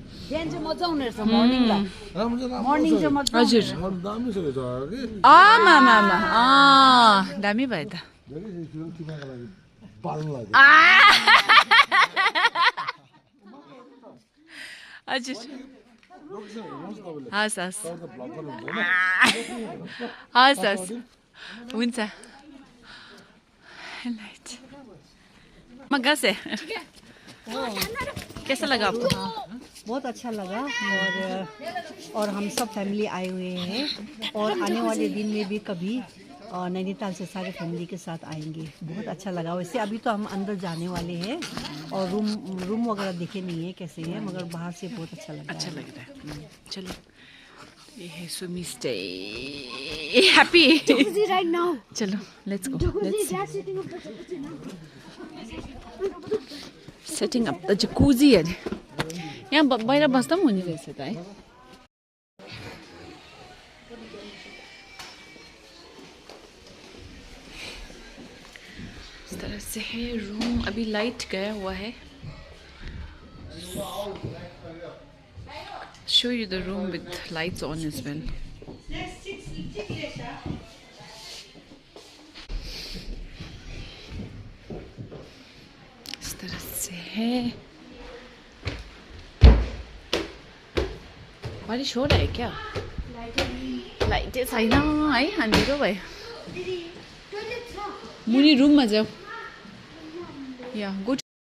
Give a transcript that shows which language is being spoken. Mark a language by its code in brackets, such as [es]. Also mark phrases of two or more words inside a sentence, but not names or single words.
[ne] हजुर आमा दामी भयो त. हजुर हस् हस् हस् हस् हुन्छ. [hi] मगा से कैसा लगा आपको? बहुत अच्छा लगा और हम सब फैमिली आए हुए हैं और आने वाले दिन में भी कभी नैनीताल से सारे फैमिली के साथ आएंगे. बहुत अच्छा लगा. वैसे अभी तो हम अंदर जाने वाले हैं और रूम वगैरह देखे नहीं है कैसे है, मगर बाहर से बहुत अच्छा लगा. अच्छा लग रहा है. चलो ये है सुमी [en] stay happy. right now. चलो let's go. setting up the jacuzzi अरे. [ne] यहाँ बाहिर बस्दा पनि हुने रहेछ त है. [hi] इस तरह से है रूम. अभी लाइट गया हुआ है. [en] Show you the room with lights on as well. [hi] इस तरह से है. बारिश हो रहा है क्या? [ne] लाइटें छैन है, अँधेरो भयो. मुनि रुममा जाऊ. या गो